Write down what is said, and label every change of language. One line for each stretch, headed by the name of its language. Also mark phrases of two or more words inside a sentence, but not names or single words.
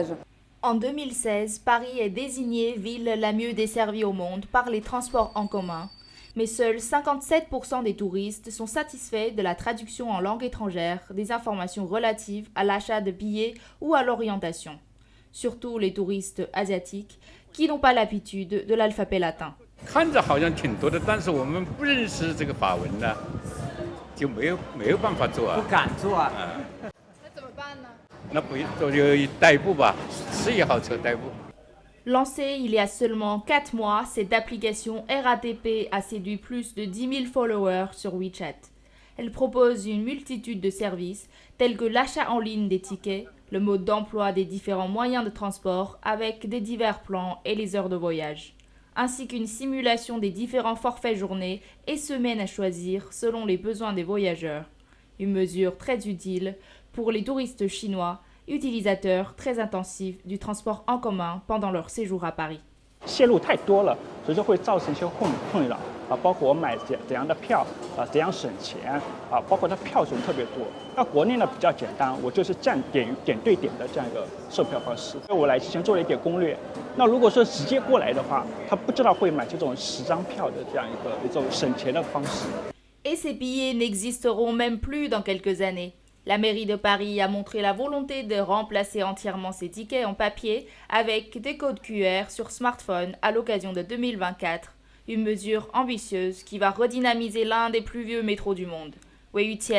French: En 2016, Paris est désignée ville la mieux desservie au monde par les transports en commun, mais seuls 57% des touristes sont satisfaits de la traduction en langue étrangère des informations relatives à l'achat de billets ou à l'orientation. Surtout les touristes asiatiques qui n'ont pas l'habitude de l'alphabet latin.
Chinese: 看着好像挺多的，但是我们不认识这个法文呢，就没有办法做啊。不敢做啊。那怎么办呢？那不就代步吧，吃也好，车代步。
French: Lancée il y a seulement 4 mois, cette application RATP a séduit plus de 10 000 followers sur WeChat. Elle propose une multitude de services tels que l'achat en ligne des tickets, le mode d'emploi des différents moyens de transport avec des divers plans et les heures de voyage, ainsi qu'une simulation des différents forfaits journées et semaines à choisir selon les besoins des voyageurs. Une mesure très utile pour les touristes chinois, utilisateurs très intensifs du transport en commun pendant leur séjour à Paris.
Chinese: 线路太多了，所以说会造成一些困扰啊，包括我买怎样的票啊，怎样省钱啊，包括它票种特别多。那国内呢比较简单，我就是点对点的这样一个售票方式。我来之前做了一点攻略，那如果说直接过来的话，他不知道会买这种10张票的这样一种省钱的方式。
French: Et ces billets n'existeront même plus dans quelques années. La mairie de Paris a montré la volonté de remplacer entièrement ces tickets en papier avec des codes QR sur smartphone à l'occasion de 2024, une mesure ambitieuse qui va redynamiser l'un des plus vieux métros du monde.